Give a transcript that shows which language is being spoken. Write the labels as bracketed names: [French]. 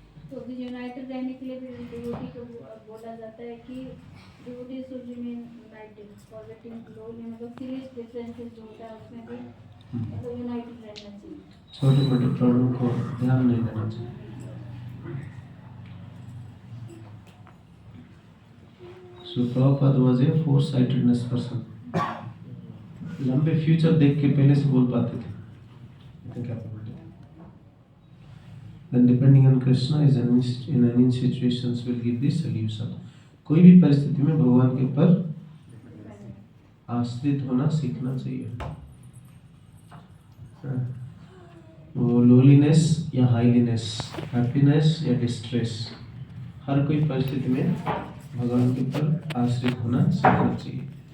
[Hindi] तो भी यूनाइटेड रहने के लिए भी डिवोटी को बोला जाता है कि [English] devotee should remain united, forgetting लोली, [Hindi] मतलब सीरियस डिफरेंसेस जो होता है उसमें भी मतलब यूनाइटेड रहना चाहिए. छोटे मोटे प्रॉब्लम को ध्यान नहीं देना चाहिए. [English] So Prabhupada was a foresightedness person. [Hindi] लंबे फ्यूचर देख के पहले से बोल पाते थे. इतने capability. [English] Then depending on Krishna is in any situations will give the solution. [Hindi] कोई भी परिस्थिति में भगवान के ऊपर आश्रित होना सीखना चाहिए. वो लोलीनेस या हाईलीनेस, हैप्पीनेस या डिस्ट्रेस, हर कोई परिस्थिति में भगवान के ऊपर आश्रित होना सीखना चाहिए.